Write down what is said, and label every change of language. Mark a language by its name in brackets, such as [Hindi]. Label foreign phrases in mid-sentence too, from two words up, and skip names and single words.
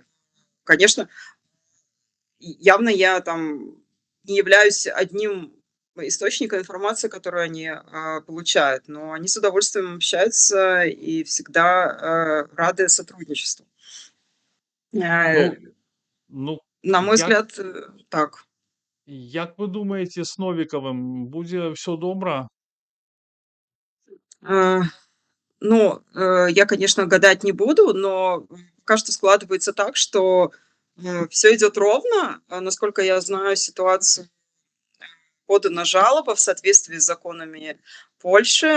[Russian] Конечно, явно я там не являюсь одним источником информации, которую они получают, но они с удовольствием общаются и всегда рады сотрудничеству. Э, Ну ну, на мой [Ukrainian] як [Russian] взгляд, так. [Ukrainian] як ви думаєте, з Новіковим буде все добре? [Russian] Э, ну, я, конечно, гадать не буду, но пока что складывается так, что все идет ровно. Насколько я знаю ситуацию, подана жалоба в соответствии с законами Польши.